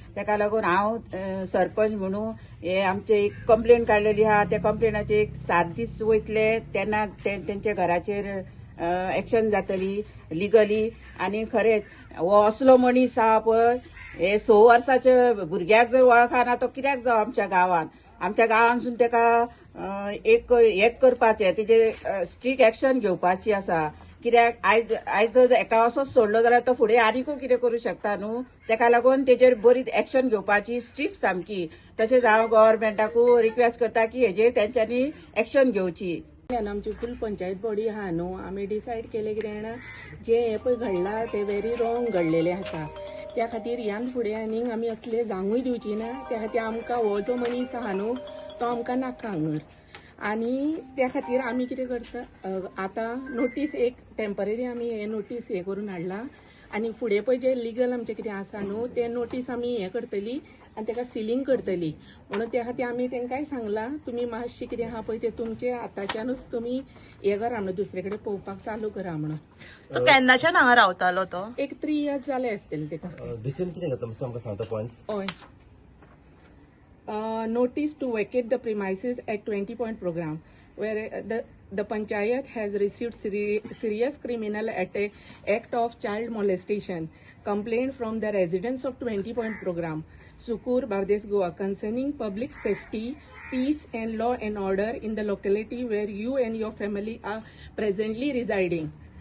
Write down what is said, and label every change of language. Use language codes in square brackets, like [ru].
[kok] ताका लागून हांव सरपंच म्हणून हे आमचे एक कंप्लेन काडलेली आहा. त्या कंप्लेनाचे एक 7 दीस वयतले तेन्ना तेंच्या घराचेर एक्शन जातली लिगली. आनी खरेंच हो असलो मनीस आहा पळय, हे 6 वर्साच्या भुरग्याक जर वळखना तो कित्याक जावं आमच्या गांवांत. आमच्या गांवांसून ताका एक हेच करपाचें, तेजे स्ट्रीक एक्शन घेवपाची आसा. कित्याक आयज जर एका असोच सोडलो जाल्यार तो फुडें आनीकूय कितें करूं शकता न्हू. ताका लागून तेजेर बरी एक्शन घेवपाची स्ट्रीक सामकी. तशेंच हांव गव्हर्मेंटाकूय रिक्वेस्ट करता की हेजेर तेंच्यांनी एक्शन घेवची. आमची फुल पंचायत बॉडी आहा न्हू, आमी डिसायड केले कितें जाणा, जे हे पळय घडला ते [en] very wrong [kok] घडलेले आसा. त्या खातीर ह्यान फुडें आनीक आमी असले जावूंय दिवची ना. त्या खातीर आमकां हो जो मनीस आहा न्हू तो आमकां नाका हांगर. आनी त्या खातीर आमी कितें करता, आतां नोटीस एक टेम्पररी आमी हे नोटीस हे करून हाडला. आनी फुडें पळय जे लिगल आमचें कितें आसा न्हू ते नोटीस आमी हे करतली आनी ताका सिलींग करतली. म्हणून त्या खातीर आमी तांकांय सांगलां, तुमी मातशें कितें आहा पळय ते तुमचे आतांच्यानूच तुमी हे करा म्हणून, दुसरे कडेन पळोवपाक चालू करा म्हणून. सो केन्नाच्यान हांगा रावतालो तो? एक 3 years जाले आसतले ताका. डिसिजन कितें घेतला मातसो आमकां सांगता पॉयंट्स. हय. [en] Notice to vacate the premises at 20 Point program, where the panchayat has received serious criminal act of child molestation complaint from the residents of 20 Point program, Sukur, Bardes, Goa, concerning public safety, peace and law and order in the locality where you and your family are presently residing.